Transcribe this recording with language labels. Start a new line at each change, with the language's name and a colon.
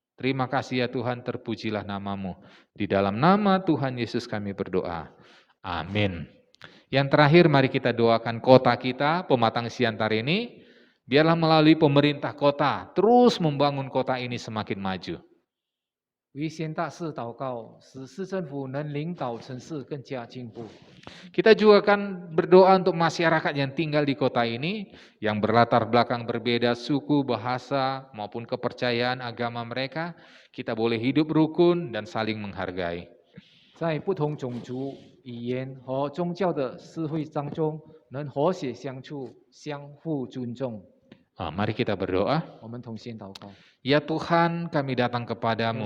Indonesian: Terima kasih ya Tuhan, terpujilah nama-Mu. Di dalam nama Tuhan Yesus kami berdoa. Amin. Yang terakhir mari kita doakan kota kita, Pematang Siantar ini. Biarlah melalui pemerintah kota terus membangun kota ini semakin maju.
Chinese: 为县大事祷告，使市政府能领导城市更加进步。
Indonesian: Kita juga akan berdoa untuk masyarakat yang tinggal di kota ini, yang berlatar belakang berbeda suku, bahasa, maupun kepercayaan agama mereka. Kita boleh hidup rukun dan saling menghargai.
Chinese: 在不同种族、语言和宗教的社会当中，能和谐相处，相互尊重。
Indonesian: Mari kita berdoa.
Chinese: 我们同心祷告。
Indonesian: Ya Tuhan, kami datang kepadamu.